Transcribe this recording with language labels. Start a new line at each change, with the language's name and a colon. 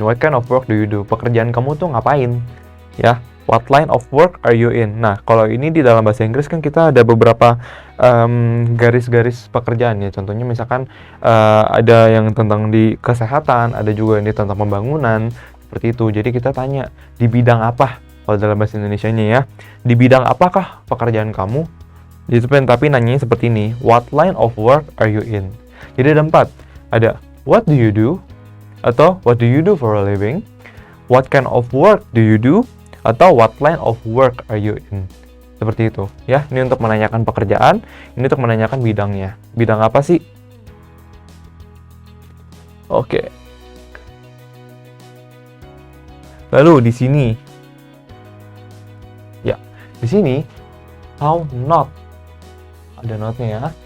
English: What kind of work do you do?
Indonesian: Pekerjaan kamu tuh ngapain? Ya,
English: what line of work are you in?
Indonesian: Nah, kalau ini di dalam bahasa Inggris kan kita ada beberapa garis-garis pekerjaan ya. Contohnya misalkan ada yang tentang di kesehatan, ada juga yang tentang pembangunan, seperti itu. Jadi kita tanya, di bidang apa? Kalau dalam bahasa Indonesianya ya, di bidang apakah pekerjaan kamu? Tapi nanyanya seperti ini,
English: what line of work are you in?
Indonesian: Jadi ada 4, ada
English: what do you do? Atau what do you do for a living? What kind of work do you do? Atau what line of work are you in?
Indonesian: Seperti itu ya, ini untuk menanyakan pekerjaan, ini untuk menanyakan bidangnya. Bidang apa sih? Oke. Lalu di sini, ya, di sini how not, ada notnya ya.